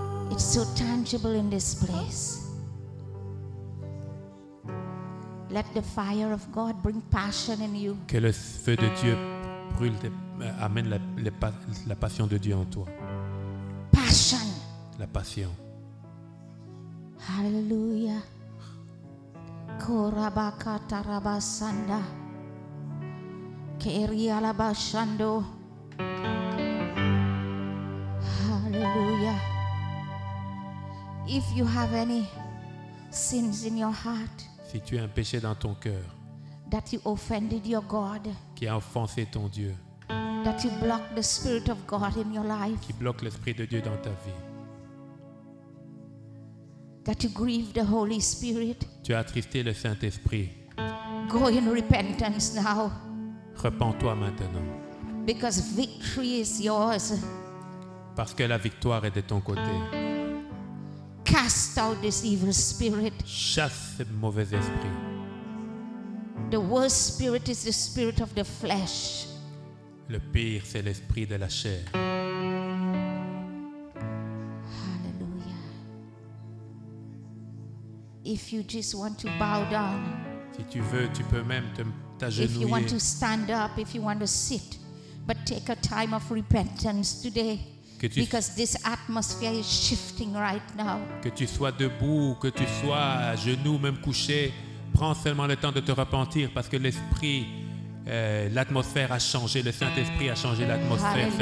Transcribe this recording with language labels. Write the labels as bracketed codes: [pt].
[en] It's so tangible in this place. Let the fire of God bring passion in you. [fr] Que le feu de Dieu brûle, amène la passion de Dieu en toi. [en] Passion. [fr] La passion. Hallelujah. Korabakatarabasanda. Kerialabashando. [en] Hallelujah. If you have any sins in your heart [fr] Si tu as un péché dans ton cœur [en] that you offended your God, [fr] qui a offensé ton Dieu, [en] that you blocked the Spirit of God in your life, [fr] qui bloque l'Esprit de Dieu dans ta vie, [en] that you grieved the Holy Spirit, [fr] tu as attristé le Saint-Esprit, [en] go in repentance now, [fr] repens-toi maintenant, [en] because victory is yours. [fr] parce que la victoire est de ton côté. [en] cast out this evil spirit. [fr] Chasse ce mauvais esprit. [en] The worst spirit is the spirit of the flesh. [fr] Le pire, c'est l'esprit de la chair. [en] Hallelujah. If you just want to bow down, [fr] Si tu veux, tu peux même [en] if you want [fr] t'agenouiller. [en] to stand up, if you want to sit, but take a time of repentance today. [fr] Que tu, [en] Because this atmosphere is shifting right now. [fr] que tu sois debout, que tu sois à genoux, même couché, prends seulement le temps de te repentir parce que l'esprit, l'atmosphère a changé, le Saint-Esprit a changé l'atmosphère ce